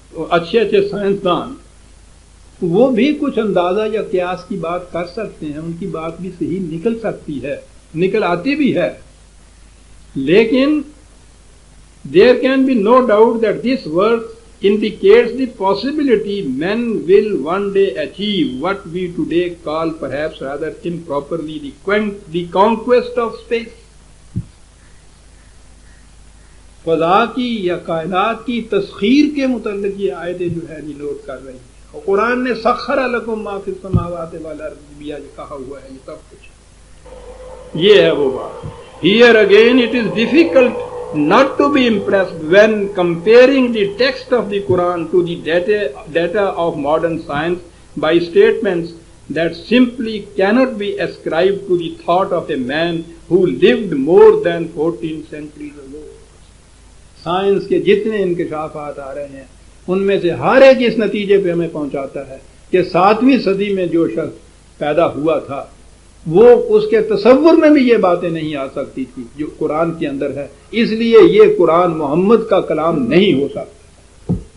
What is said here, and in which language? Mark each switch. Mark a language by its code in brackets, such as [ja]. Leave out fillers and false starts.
[ur] اچھے اچھے سائنسدان، وہ بھی کچھ اندازہ یا قیاس کی بات کر سکتے ہیں، ان کی بات بھی صحیح نکل سکتی ہے، نکل آتی بھی ہے، لیکن [en] there can be no doubt that this verse indicates the possibility men will one day achieve what we today call perhaps rather improperly the conquest of space. [ur] فضا کی یا کائنات کی تسخیر کے متعلق یہ آیتیں جو ہے نوٹ کر رہی ہیں، اور قرآن نے [ar] سخر لکم ما فی السماوات والارض [ur] بھی کہا ہوا ہے، یہ سب کچھ یہ ہے وہ بات۔ [en] Here again it is difficult not to be impressed when comparing the text of the Quran to the data of modern science by statements that simply cannot be ascribed to the thought of a man who lived more than 14 centuries ago. [ur] Science کے جتنے انکشافات آ رہے ہیں ان میں سے ہر ایک اس نتیجے پہ ہمیں پہنچاتا ہے کہ 7ویں صدی میں جو شخص پیدا ہوا تھا وہ اس کے تصور میں بھی یہ باتیں نہیں آ سکتی تھی جو قرآن کے اندر ہے، اس لیے یہ قرآن محمد کا کلام نہیں ہو سکتا۔